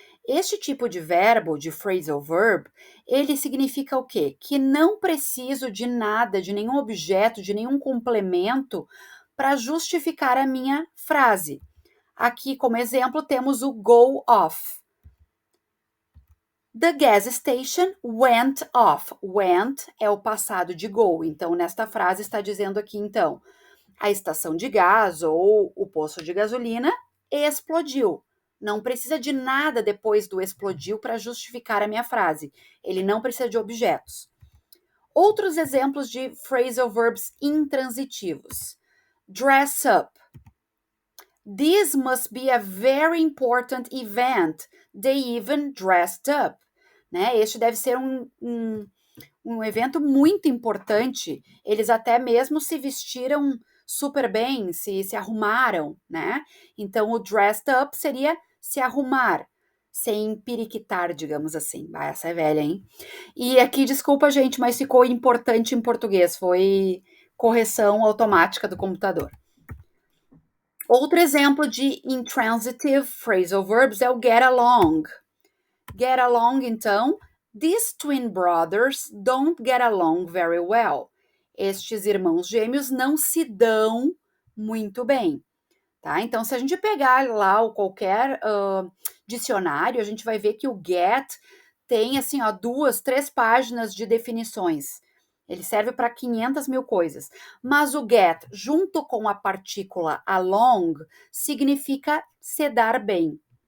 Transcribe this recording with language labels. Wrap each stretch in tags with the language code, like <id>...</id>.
<pt>Este tipo de verbo, de phrasal verb, ele significa o quê? Que não preciso de nada, de nenhum objeto, de nenhum complemento para justificar a minha frase. Aqui, como exemplo, temos o go off.</pt> <en>The gas station went off.</en> <pt>Went é o passado de go. Então, nesta frase está dizendo aqui, então, a estação de gás ou o poço de gasolina explodiu. Não precisa de nada depois do explodiu para justificar a minha frase. Ele não precisa de objetos. Outros exemplos de phrasal verbs intransitivos. Dress up.</pt> <en>This must be a very important event. They even dressed up. Né?</en> <pt>Este deve ser um evento muito importante. Eles até mesmo se vestiram super bem, se arrumaram, né? Então, o dressed up seria se arrumar, sem periquitar, digamos assim. Essa é velha, hein? E aqui, desculpa, gente, mas ficou importante em português. Foi correção automática do computador. Outro exemplo de intransitive phrasal verbs é o get along.</pt> <en>Get along, então, these twin brothers don't get along very well.</en> <pt>Estes irmãos gêmeos não se dão muito bem, tá? Então, se a gente pegar lá qualquer dicionário, a gente vai ver que o get tem, assim, ó, 2, 3 páginas de definições. Ele serve para 500 mil coisas. Mas o get, junto com a partícula along, significa se dar bem.</pt>